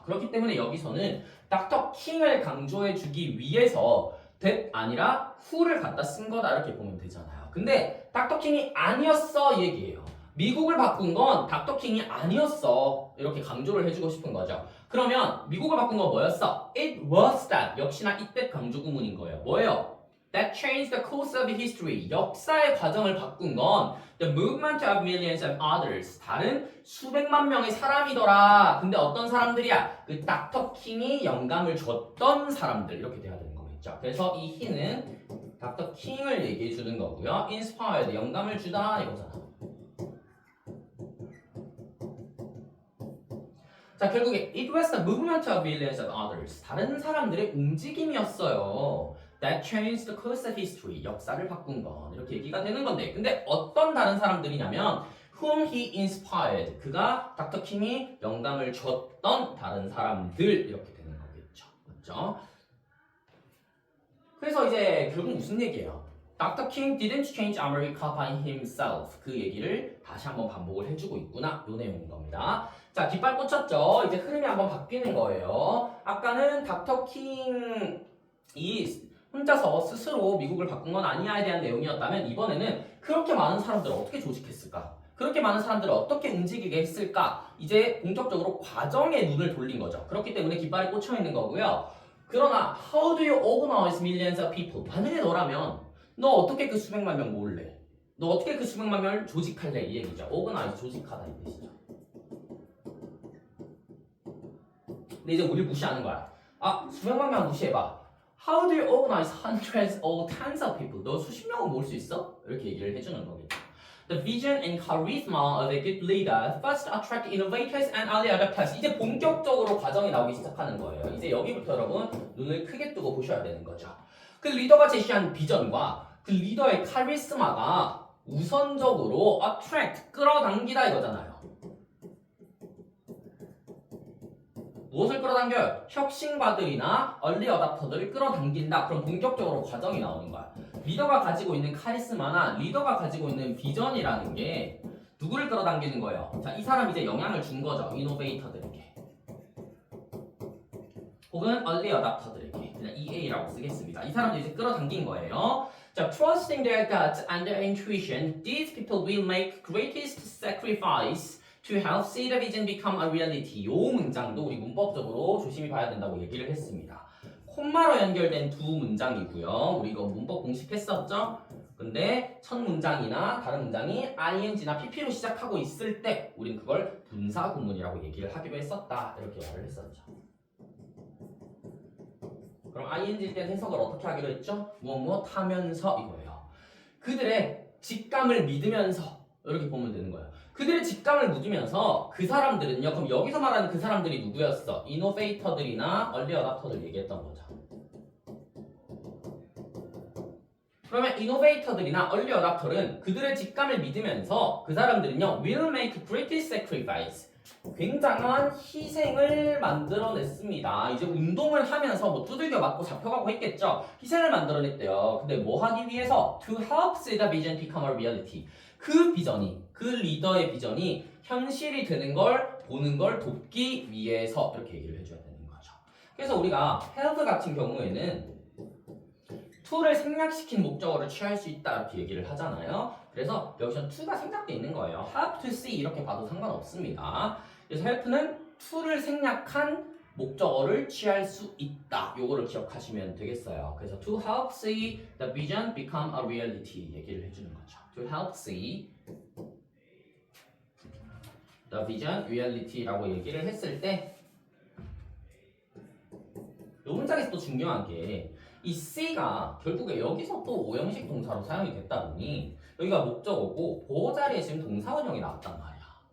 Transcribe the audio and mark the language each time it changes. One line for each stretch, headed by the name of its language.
Korean: 그렇기 때문에 여기서는 닥터 킹을 강조해 주기 위해서 that 아니라 who를 갖다 쓴 거다 이렇게 보면 되잖아요. 근데 닥터 킹이 아니었어 이 얘기예요. 미국을 바꾼 건 닥터 킹이 아니었어 이렇게 강조를 해주고 싶은 거죠. 그러면 미국을 바꾼 건 뭐였어?
English: It was that
Korean: 역시나
English: it that
Korean: 강조 구문인 거예요. 뭐예요?
English: That changed the course of history
Korean: 역사의 과정을 바꾼 건
English: the movement of millions of others
Korean: 다른 수백만 명의 사람이더라. 근데 어떤 사람들이야? 그 닥터 킹이 영감을 줬던 사람들 이렇게 돼야 되는 거겠죠. 그래서 이 he는 닥터 킹을 얘기해 주는 거고요. inspired 영감을 주다 이거잖아. 자 결국에
English: it was the movement of millions of others
Korean: 다른 사람들의 움직임이었어요.
English: That changed the course of history
Korean: 역사를 바꾼 건 이렇게 얘기가 되는 건데 근데 어떤 다른 사람들이냐면
English: whom he inspired
Korean: 그가 닥터 킹이 영감을 줬던 다른 사람들 이렇게 되는 거겠죠. 그렇죠? 그래서 이제 결국 무슨 얘기예요?
English: Dr. King didn't change America by himself.
Korean: 그 얘기를 다시 한번 반복을 해주고 있구나. 요 내용인 겁니다. 자, 깃발 꽂혔죠? 이제 흐름이 한번 바뀌는 거예요. 아까는 닥터 킹이 혼자서 스스로 미국을 바꾼 건 아니야에 대한 내용이었다면 이번에는 그렇게 많은 사람들을 어떻게 조직했을까? 그렇게 많은 사람들을 어떻게 움직이게 했을까? 이제 본격적으로 과정에 눈을 돌린 거죠. 그렇기 때문에 깃발이 꽂혀 있는 거고요. 그러나
English: how do you organize millions of people?
Korean: 만약에 너라면 너 어떻게 그 수백만 명 모을래? 너 어떻게 그 수백만 명을 조직할래? 이 얘기죠. organize 조직하다 이 뜻이죠. 근데 이제 우리 무시하는 거야. 아 수백만 명 무시해봐.
English: How do you organize hundreds or tens of people?
Korean: 너 수십 명을 모을 수 있어? 이렇게 얘기를 해주는 거겠죠.
English: The vision and charisma of a good leader first attract innovators and early adopters.
Korean: 이제 본격적으로 과정이 나오기 시작하는 거예요. 이제 여기부터 여러분 눈을 크게 뜨고 보셔야 되는 거죠. 그 리더가 제시한 비전과 그 리더의 카리스마가 우선적으로 attract 끌어당기다 이거잖아요. 무엇을 끌어당겨요? 혁신가들이나 얼리 어답터들을 끌어당긴다. 그럼 본격적으로 과정이 나오는 거야. 리더가 가지고 있는 카리스마나 리더가 가지고 있는 비전이라는 게 누구를 끌어당기는 거예요? 자, 이 사람 이제 영향을 준 거죠. 이노베이터들에게. 혹은 얼리 어답터들에게. 그냥 EA라고 쓰겠습니다. 이 사람들 이제 끌어당긴 거예요.
English: 자, trusting their gut and their intuition, these people will make greatest sacrifice to help see the vision become a reality.
Korean: 요 문장도 우리 문법적으로 조심히 봐야 된다고 얘기를 했습니다. 콤마로 연결된 두 문장이고요. 우리 이거 문법 공식했었죠? 근데 첫 문장이나 다른 문장이 ing나 pp로 시작하고 있을 때 우린 그걸 분사 구문이라고 얘기를 하기로 했었다. 이렇게 말을 했었죠. 그럼 ing일 땐 해석을 어떻게 하기로 했죠? 무엇 하면서 이거예요. 그들의 직감을 믿으면서 이렇게 보면 되는 거예요. 그들의 직감을 묻으면서 그 사람들은요. 그럼 여기서 말하는 그 사람들이 누구였어? 이노베이터들이나 얼리 어답터들 얘기했던 거죠. 그러면 이노베이터들이나 얼리 어답터는 그들의 직감을 믿으면서 그 사람들은요.
English: will make greatest sacrifice.
Korean: 굉장한 희생을 만들어냈습니다. 이제 운동을 하면서 뭐 두들겨 맞고 잡혀가고 했겠죠. 희생을 만들어냈대요. 근데 뭐 하기 위해서?
English: To help see the vision become a reality.
Korean: 그 비전이, 그 리더의 비전이 현실이 되는 걸 보는 걸 돕기 위해서 이렇게 얘기를 해줘야 되는 거죠. 그래서 우리가 help 같은 경우에는 to를 생략시킨 목적어를 취할 수 있다 이렇게 얘기를 하잖아요. 그래서 여기서 to가 생략되어 있는 거예요. help to see 이렇게 봐도 상관없습니다. 그래서 help는 to를 생략한 목적어를 취할 수 있다. 요거를 기억하시면 되겠어요. 그래서
English: to help see the vision become a reality
Korean: 얘기를 해주는 거죠.
English: To help see the vision reality
Korean: 라고 얘기를 했을 때 이 문장에서 또 중요한 게 이 C가 결국에 여기서 또 오형식 동사로 사용이 됐다 보니 여기가 목적어고 보호 자리에 지금 동사 원형이 나왔단 말이야.